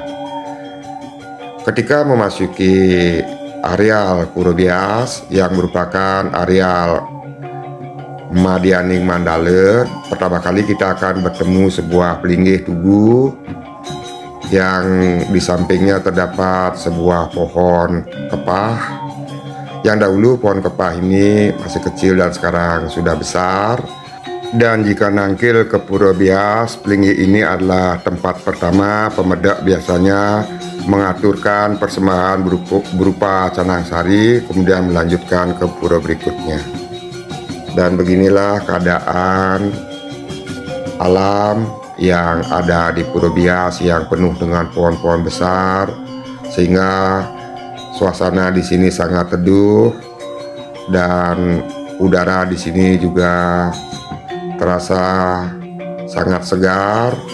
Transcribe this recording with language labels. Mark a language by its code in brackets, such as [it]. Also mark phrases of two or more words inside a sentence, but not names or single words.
[id] Ketika memasuki areal Pura Bias yang merupakan areal Madianing Mandala, pertama kali kita akan bertemu sebuah pelinggih tugu yang di sampingnya terdapat sebuah pohon kepah. Yang dahulu pohon kepah ini masih kecil dan sekarang sudah besar. Dan jika nangkil ke Pura Bias, pelinggih ini adalah tempat pertama pemedak biasanya mengaturkan persembahan berupa canang sari, kemudian melanjutkan ke pura berikutnya. Dan beginilah keadaan alam yang ada di Pura Bias yang penuh dengan pohon-pohon besar, sehingga suasana di sini sangat teduh dan udara di sini juga terasa sangat segar.